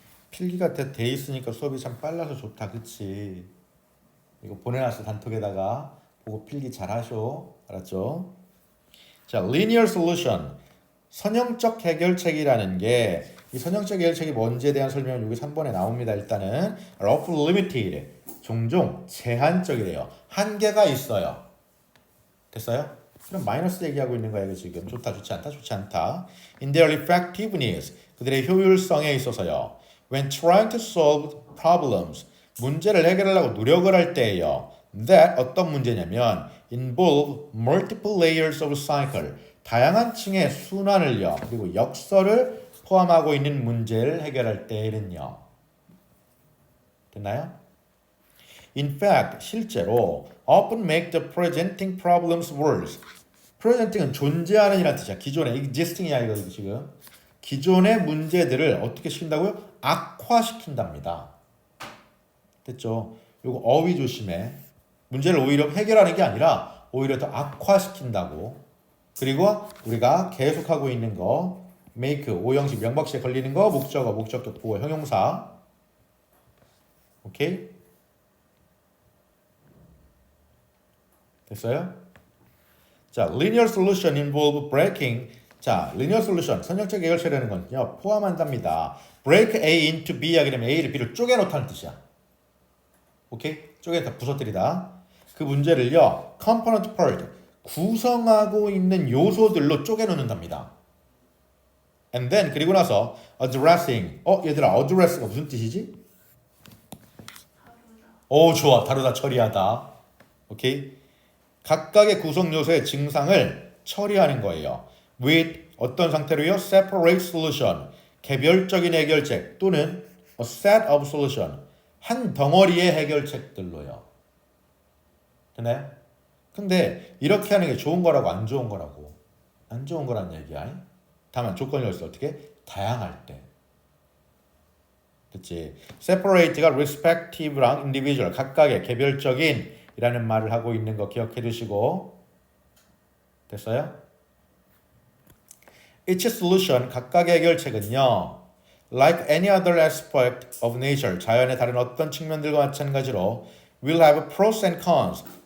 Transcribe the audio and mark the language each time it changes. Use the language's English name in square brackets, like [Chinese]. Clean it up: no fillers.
[Korean] 필기가 돼 있으니까 수업이 참 빨라서 좋다. 그치? 이거 보내놨어. 단톡에다가 보고 필기 잘 하셔. 알았죠? 자, [English] linear solution. [Korean] 선형적 해결책이라는 게 이 선형적 해결책이 뭔지에 대한 설명은 여기 3번에 나옵니다. 일단은 [English] often limited. [Korean] 종종 제한적이래요. 한계가 있어요. 됐어요? 그럼 마이너스 얘기하고 있는 거예요. 지금 좋다, 좋지 않다, 좋지 않다. [English] In their effectiveness. [Korean] 그들의 효율성에 있어서요. [English] When trying to solve problems. [Korean] 문제를 해결하려고 노력을 할 때예요. [English] That [Korean] 어떤 문제냐면 [English] involve multiple layers of cycle. [Korean] 다양한 층의 순환을요. 그리고 역설을 포함하고 있는 문제를 해결할 때는요. 됐나요? [English] In fact, [Korean] 실제로 [English] often make the presenting problems worse. [Korean] presenting은 존재하는 이라는 뜻이야. 기존의 existing이야 이거 지금. 기존의 문제들을 어떻게 시킨다고요? 악화시킨답니다. 됐죠? 요거 어휘 조심해. 문제를 오히려 해결하는 게 아니라 오히려 더 악화시킨다고. 그리고 우리가 계속하고 있는 거 make, 오형식, 명박시에 걸리는 거 목적어, 목적격, 보어, 형용사. 오케이? 됐어요? 자, [English] linear solution involve breaking. [Korean] 자, [English] linear solution, [Korean] 선형적 해결책이라는 건요, 포함한답니다. [English] break A into B [Korean] 하게 되면 A를 B를 쪼개놓다는 뜻이야. 오케이? 쪼개다 부서뜨리다. 그 문제를요, [English] component part, [Korean] 구성하고 있는 요소들로 쪼개놓는답니다. [English] And then [Korean] 그리고 나서 [English] addressing. [Korean] 얘들아 address가 무슨 뜻이지? 다루다. 좋아. 다루다 처리하다. 오케이? 각각의 구성 요소의 증상을 처리하는 거예요. [English] with [Korean] 어떤 상태로요? [English] separate solution. [Korean] 개별적인 해결책 또는 [English] a set of solution. [Korean] 한 덩어리의 해결책들로요. 되나요? 근데 이렇게 하는 게 좋은 거라고 안 좋은 거라고? 안 좋은 거란 얘기야. 다만 조건이 있어. 어떻게? 다양할 때. 그치? separate가 respective랑 individual 각각의 개별적인 이라는 말을 하고 있는 거 기억해 두시고 됐어요? [English] Each solution [Korean] 각각의 해결책은요 [English] like any other aspect of nature [Korean] 자연의 다른 어떤 측면들과 마찬가지로 [English] will have pros and cons.